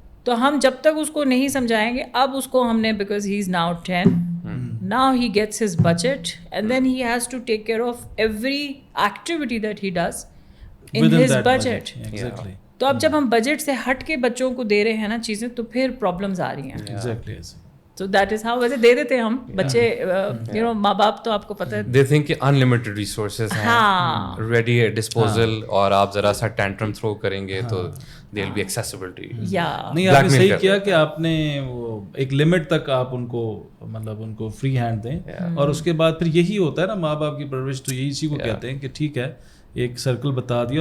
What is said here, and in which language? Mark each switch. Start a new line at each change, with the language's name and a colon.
Urdu: تو ہم جب تک اس کو نہیں سمجھائیں گے, اب اس کو ہم نے,
English: Because he is now 10, now he gets his budget and then he has to take care of every activity that he does in his budget. Exactly.
Urdu: تو اب جب ہم بجٹ سے ہٹ کے بچوں کو دے رہے ہیں نا چیزیں, تو پھر پرابلمز آ رہی ہیں.
English: Exactly. So that is how,
Urdu: ویسے دے دیتے ہیں ہم بچے, ماں باپ تو آپ کو پتہ ہے,
English: they think
Urdu: کہ
English: unlimited resources
Urdu: ہیں
English: ready at disposal,
Urdu: اور آپ ذرا سا
English: tantrum throw
Urdu: کریں گے تو
English: they'll be accessible to you.
Urdu: نہیں, آپ نے صحیح کیا کہ آپ نے وہ ایک لمٹ تک آپ ان کو, مطلب ان کو فری ہینڈ دیں, اور اس کے بعد پھر یہی ہوتا ہے نا, ماں باپ کی پرورش تو یہی اسی کو کہتے ہیں کہ ٹھیک ہے ایک سرکل بتا دیا.